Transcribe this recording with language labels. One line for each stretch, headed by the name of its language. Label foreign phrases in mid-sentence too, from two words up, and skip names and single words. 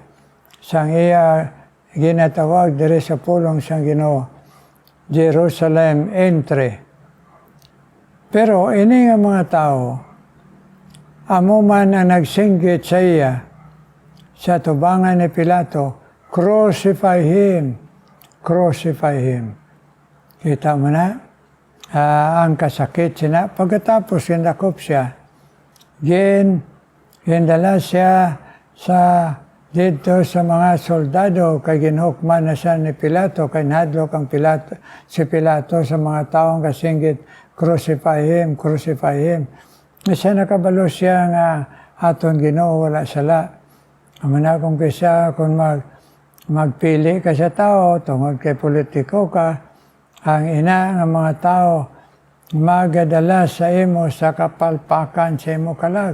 Hiligaynon: Sang iya ginatawag diri sa pulong sang Ginoo, Jerusalem entry. Pero ini nga mga tao, amo man ang nagsinggit sa iya, sa tubangan ni Pilato,
English: crucify him, crucify him.
Hiligaynon: Kita mo na, ang kasakit siya. Pagkatapos ginakop siya, gindala siya sa dito sa mga soldado, kay ginhukman na siya ni Pilato, kay nadlok ang si Pilato sa mga taong kasinggit,
English: crucify him, crucify him.
Hiligaynon: Siya nakabalo siya nga aton Ginoo wala sala. Amana kung kaya kung magpili ka sa tao, tungod kay politiko ka, ang ina ng mga tao magadala sa imo sa kapalpakan sa imo kalag.